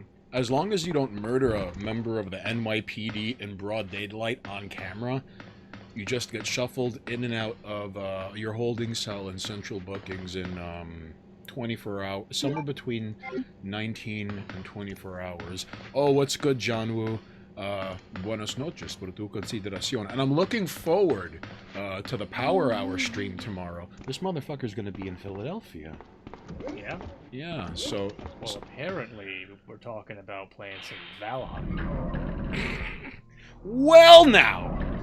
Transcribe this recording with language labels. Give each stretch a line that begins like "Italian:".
English: As long as you don't murder a member of the NYPD in broad daylight on camera, you just get shuffled in and out of your holding cell in central bookings in 24 hours, somewhere between 19 and 24 hours. Oh, what's good, John Woo?
Spanish: Buenas noches por tu consideración.
English: And I'm looking forward to the Power Hour stream tomorrow. This motherfucker's gonna be in Philadelphia. Yeah? Yeah, so... Well, apparently we're talking about playing some Valheim. Well, now!